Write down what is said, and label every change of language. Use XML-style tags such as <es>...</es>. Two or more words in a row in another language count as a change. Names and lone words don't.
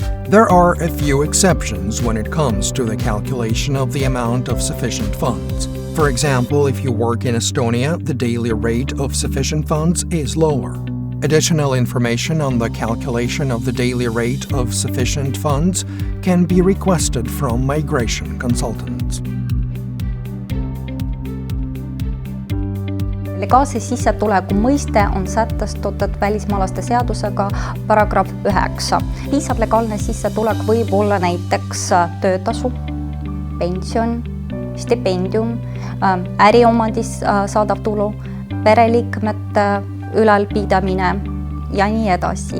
<en>There are a few exceptions when it comes to the calculation of the amount of sufficient funds. For example, if you work in Estonia, the daily rate of sufficient funds is lower. Additional information on the calculation of the daily rate of sufficient funds can be requested from migration consultants.</en> <et>Legaalse sissetuleku mõiste on sätestatud välismaalaste seadusega paragrahv 9. Piisav legaalne sissetulek võib olla näiteks töötasu, pension, stipendium, äriomandis saadav tulu, pereliikmete ülalpidamine ja nii edasi.</et>